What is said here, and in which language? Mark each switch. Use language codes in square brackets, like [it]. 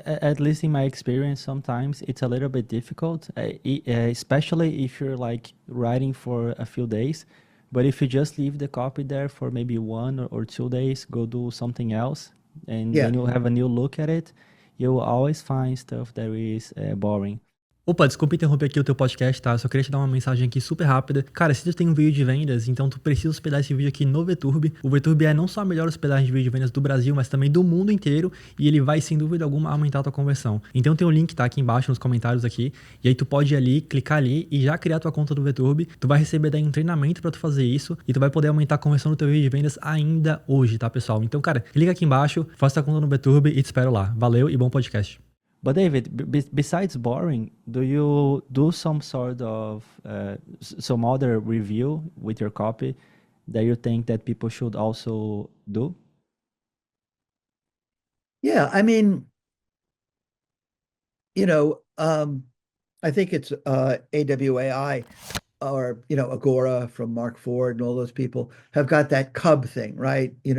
[en] at least in my experience, sometimes it's a little bit difficult, especially if you're like writing for a few days. But if you just leave the copy there for maybe 1 or 2 days, go do something else, and Yeah. then you'll have a new look at it, you will always find stuff that is boring. [pt] Opa, desculpa interromper aqui o teu podcast, tá? Eu só queria te dar uma mensagem aqui super rápida. Cara, se tu tem um vídeo de vendas, então tu precisa hospedar esse vídeo aqui no VTurb. O VTurb é não só a melhor hospedagem de vídeo de vendas do Brasil, mas também do mundo inteiro, e ele vai, sem dúvida alguma, aumentar a tua conversão. Então tem um link, tá, aqui embaixo nos comentários aqui, e aí tu pode ir ali, clicar ali e já criar tua conta do VTurb. Tu vai receber daí um treinamento pra tu fazer isso, e tu vai poder aumentar a conversão do teu vídeo de vendas ainda hoje, tá, pessoal? Então, cara, clica aqui embaixo, faça tua conta no VTurb e te espero lá. Valeu e bom podcast. [en] But David, besides boring, do you do some sort of some other review with your copy that you think that people should also do? Yeah, I mean, I think it's AWAI or, Agora from Mark Ford and all those people have got that cub thing, right?